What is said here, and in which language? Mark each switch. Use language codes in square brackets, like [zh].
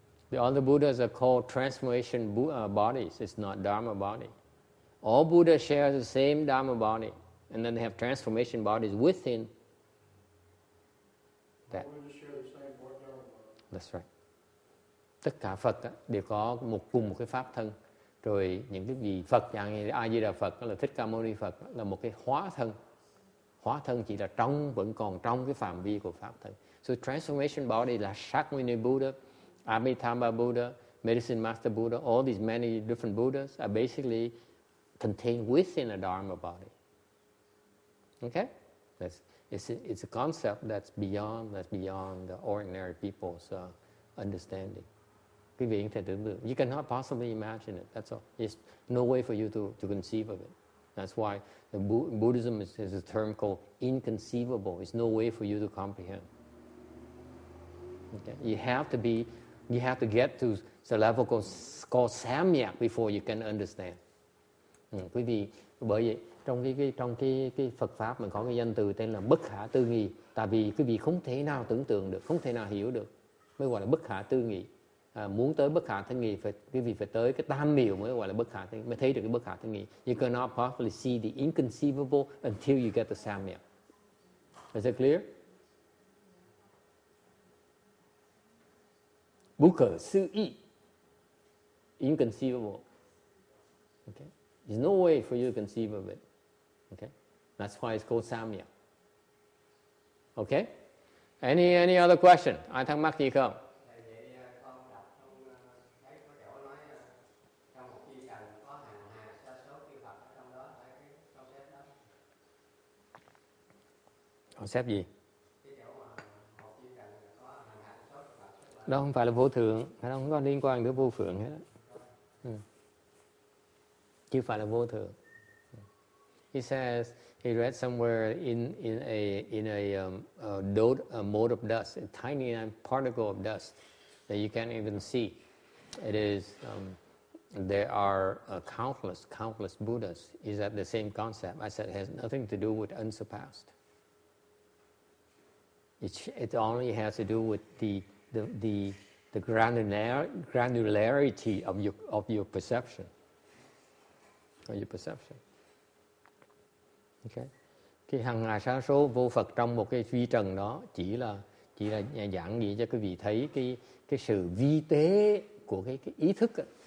[en] The other Buddhas are called transformation bodies. It's not Dharma body. All Buddhas share the same Dharma body, and then they have transformation bodies within that. All Buddhas share the same Dharma body. That's right. [vi] Tất cả Phật đều có cùng một cái pháp thân. Rồi những cái vị Phật dạng như A Di Đà Phật, là Thích Ca Mâu Ni Phật, là một cái hóa thân. Hóa thân chỉ là vẫn còn trong cái phạm vi của pháp thân. [en] So transformation body [vi] là [en] Shakyamuni Buddha, Amitabha Buddha, Medicine Master Buddha, all these many different Buddhas are basically contained within a Dharma body. Okay? It's a concept that's beyond the ordinary people's understanding. [vi] Quý vị không thể tưởng tượng. [en] You cannot possibly imagine it. That's all. There's no way for you to conceive of it. That's why the Buddhism is a term called inconceivable. There's no way for you to comprehend. Okay? You have to get to the level called Samyak before you can understand. [vi] Quý vị, bởi vậy trong cái Phật pháp mình có cái danh từ tên là bất khả tư nghị. Tại vì quý vị không thể nào tưởng tượng được, không thể nào hiểu được, mới gọi là bất khả tư nghị. Muốn tới bất khả tư nghị quý vị phải tới cái tam miểu mới gọi là bất khả tư nghị, mới thấy được cái bất khả tư nghị. [en] You cannot possibly see the inconceivable until you get the Samyak. Is that clear? [vi] Bất khả tư nghị, [en] inconceivable. Okay? There's no way for you to conceive of it. Okay? That's why it's called Samyak. Okay? Any other question? [vi] Ai thắc mắc gì không? [en] Concept [vi] gì? Đó không phải là vô thượng, nó không có liên quan đến vô phượng hết. Chứ phải là vô thượng. [en] He says he read somewhere in a mode of dust, a tiny particle of dust that you can't even see. It is there are countless Buddhas. Is that the same concept? I said it has nothing to do with unsurpassed. It only has to do with the granularity of your perception. Okay. [vi] Cái hằng hà sa số vô Phật trong một cái vi trần đó chỉ là giảng gì cho quý vị thấy cái sự vi tế của cái ý thức đó.